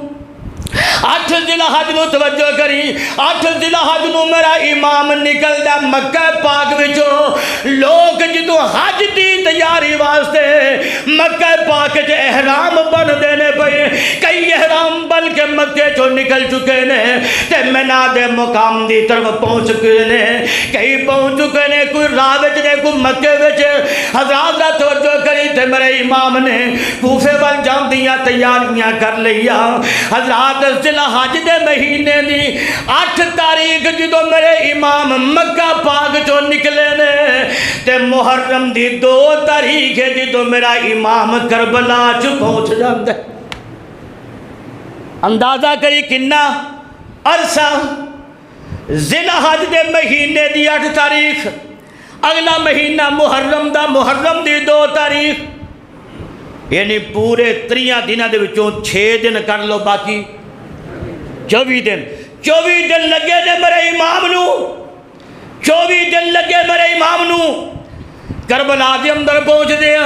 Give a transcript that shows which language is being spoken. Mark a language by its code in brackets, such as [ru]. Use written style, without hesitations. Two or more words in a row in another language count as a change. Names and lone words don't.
[pa] 8 ذی الحج نو توجہ کری، 8 ذی الحج نو میرا امام نکل دا مکہ پاک وچوں، لوگ جدو حج دی تیاری واسطے مکہ پاک چ احرام بن دینے پے، کئی احرام بن کے مکے چو نکل چکے نے تے منہ دے مقام دی طرف پہنچ چکے نے، کئی پہنچ چکے نے، کوئی راہ وچ نے، کوئی مکے وچ۔ حضرات دا توجہ کری تے میرے امام نے کوفے وال جان دیاں تیاریاں کر لیا۔ حضرات ذی الحج دے مہینے دی 8 تاریخ جدو میرے امام مکہ پاک چو نکلے نے تے محرم دی 2 تاریخ جدو میرا امام کربلا چ پہنچ جاندے۔ اندازہ کری کنا عرصہ، ذی الحج دے مہینے دی 8 تاریخ، اگلا مہینہ محرم دا، محرم دی 2 تاریخ، یعنی پورے 3 دنوں دے وچوں 6 دن کر لو، باقی 24 دن 24 دن لگے نے میرے امام نو، 24 دن لگے میرے امام نو کربلا دے اندر پہنچ دیا۔